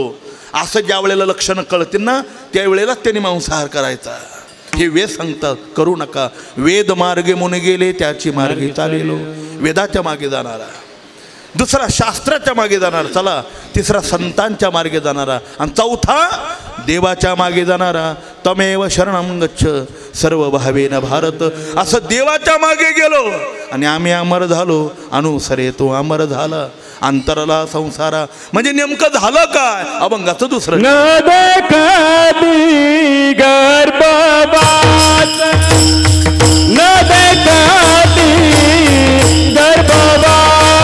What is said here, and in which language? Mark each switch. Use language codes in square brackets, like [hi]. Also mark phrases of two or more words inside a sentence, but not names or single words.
[mr] असं ज्या वेळेला लक्षणं कळतील ना त्यावेळेला त्यांनी मांसाहार करायचा. हे वेद सांगतात करू नका. वेद मार्गे मुने गेले त्याची मार्गे चालेलो. वेदाच्या मागे जाणारा, दुसरा शास्त्राच्या मागे जाणारा, चला तिसरा संतांच्या मार्गे जाणारा आणि चौथा देवाच्या मागे जाणारा. [sa] तमेव शरणं गच्छ सर्व भावेन भारत. [mr] असं देवाच्या मागे गेलो आणि आम्ही अमर झालो. अनुसरे तो अमर झाला. अंतरला संसारा. म्हणजे नेमकं झालं काय? अभंगाचं दुसरं. न देखती गर्भवास न देखती गर्भवास